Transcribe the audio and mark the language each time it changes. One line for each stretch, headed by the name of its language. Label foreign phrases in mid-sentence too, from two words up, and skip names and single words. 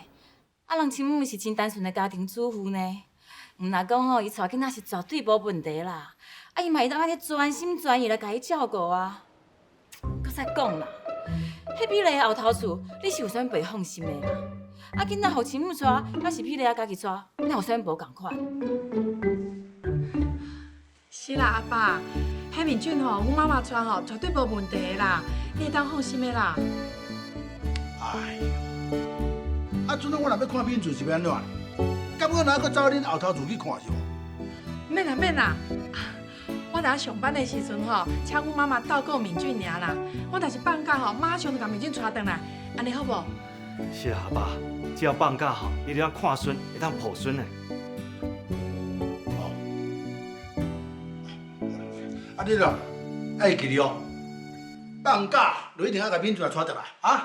Min Nan Chinese: 人亲母是真单纯的家庭主妇呢。毋若讲伊带囡仔是绝对无问题啦。伊嘛会当安尼专心专意来家己照顾啊。搁再讲啦，迄美丽的后头厝，你是有啥物袂放心的啦？囡仔互亲母带，还是美丽家己带，哪有啥物无共款？是啦，阿爸，海面菌阮妈妈带绝对无问题的啦，你会当放心的啦。哎呦！阵仔我若要看面子是要安怎？敢我哪搁走恁后头厝去看是无？免啦免啦，我若上班的时阵请阮妈妈照顾面菌尔啦。我若是放假马上就甲面菌带转来，安尼好无？是啊，阿爸，只要放假你就当看孙，会当抱孙的。你咯，爱记住哦，放假就一定要甲面子带转来啊！